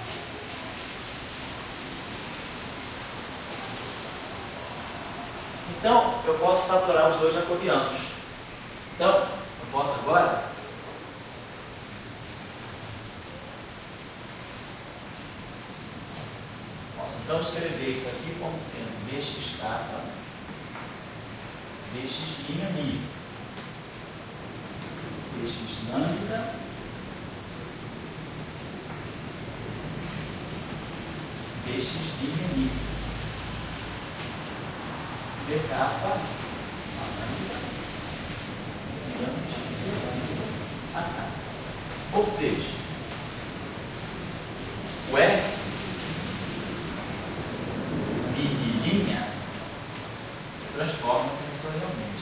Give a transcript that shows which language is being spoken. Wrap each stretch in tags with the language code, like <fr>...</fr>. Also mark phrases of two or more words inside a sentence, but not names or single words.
<pt>Então eu posso fatorar os dois jacobianos. Então eu posso agora então escrever isso aqui como sendo dx capa, dx mi, dx lambda, dx mi, d capa, a lambda, a capa. Ou seja, o f se transforma tensorialmente.</pt>